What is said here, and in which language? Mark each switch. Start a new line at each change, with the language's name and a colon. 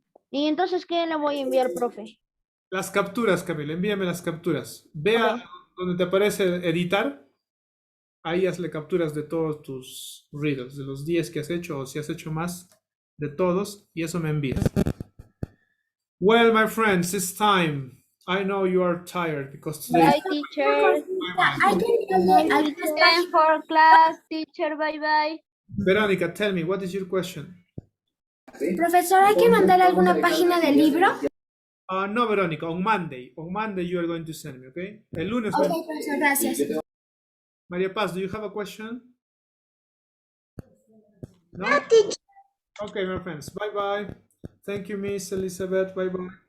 Spanish: ¿Y entonces qué le voy a enviar, profe? Las capturas, Camilo, envíame las capturas. Vea Ok. donde te aparece editar. Ahí hazle capturas de todos tus riddles, de los 10 que has hecho o si has hecho más, de todos, y eso me envías.
English: Well, my friends, it's time. I know you are tired because today. Bye, teacher.
Spanish: Hay que enviarle algunas
English: Time for class, teacher. Bye, bye. Veronica, tell me, what is your question?
Spanish: Profesor, ¿hay que mandar alguna página del libro?
English: No, Veronica, on Monday. On Monday you are going to send me, okay?
Spanish: El lunes. Ok, profesor, gracias.
English: Maria Paz, do you have a question? No? Okay, my friends. Bye bye. Thank you, Miss Elizabeth. Bye bye.